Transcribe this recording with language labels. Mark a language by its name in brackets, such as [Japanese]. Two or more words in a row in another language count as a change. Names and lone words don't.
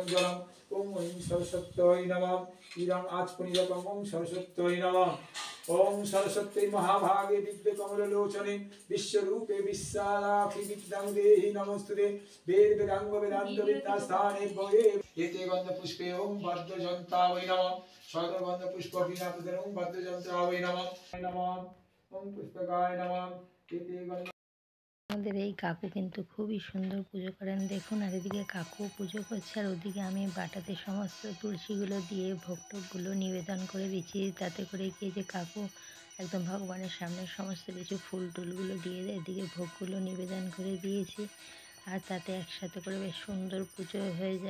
[Sanskrit] जलम् ओम सरस्वत्यै नमः इदं आचमनीयकम् ओम सरस्वत्यै नमः ओम सरस्वती महाभागे दिव्य कमललोचने विश्वरूपे विशालाक्षि विद्यां देहि नमोस्तुते वेद वेदांग वेदांत विद्यास्थाने भवे एते गंध पुष्पे ओम भद्रजन्तावै नमः सर्वगंध पुष्प विनापदे ओम भद्रजन्तावै नमः ओम पुष्पकाय नमः एते गंध [Bangla] আমাদের এই কাকু কিন্তু খুবই সুন্দর পুজো করেন দেখুন। আর এদিকে কাকু পুজো করছে আর ওদিকে আমি বাটাতে সমস্ত তুলসীগুলো দিয়ে ভোগ টোকগুলো নিবেদন করে দিচ্ছি, তাতে করে কি যে কাকু একদম ভগবানের সামনে সমস্ত কিছু ফুল টুলগুলো দিয়ে দেয়। এদিকে ভোগগুলো নিবেদন করে দিয়েছি আর তাতে একসাথে করে বেশ সুন্দর পুজো হয়ে যায়।